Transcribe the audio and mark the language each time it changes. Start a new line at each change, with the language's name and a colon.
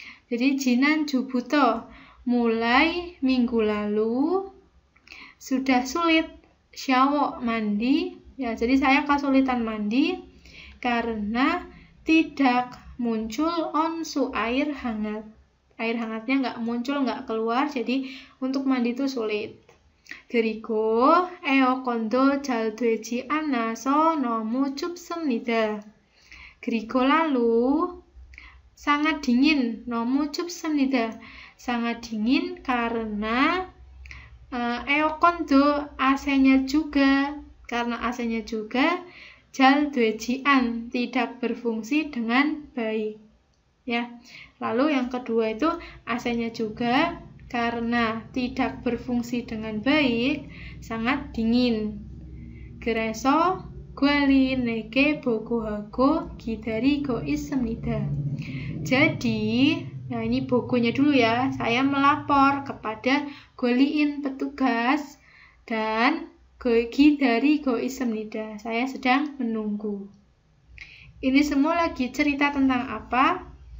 Indonesian: Jadi
Korean: 지난주부터
Indonesian: mulai minggu lalu sudah sulit shower mandi ya, jadi saya kesulitan mandi karena tidak muncul onsu air hangatnya nggak muncul, nggak keluar, jadi untuk mandi itu sulit.
Korean: 그리고 에어컨도 잘 되지 않아서 너무 춥습니다. 그리고
Indonesian: lalu sangat dingin,
Korean: 너무 춥습니다.
Indonesian: Sangat dingin karena 에어컨도 AC-nya juga, karena AC-nya juga
Korean: 잘 되지 않,
Indonesian: tidak berfungsi dengan baik. Ya. Lalu yang kedua itu AC-nya juga karena tidak berfungsi dengan baik, sangat dingin.
Korean: 그래서 관리인에게 보고하고 기다리고 있습니다.
Indonesian: Jadi, nah ini bogonya dulu ya, saya melapor kepada gwaliin petugas dan
Korean: 기다리고 있습니다.
Indonesian: Saya sedang menunggu. Ini semua lagi cerita tentang apa?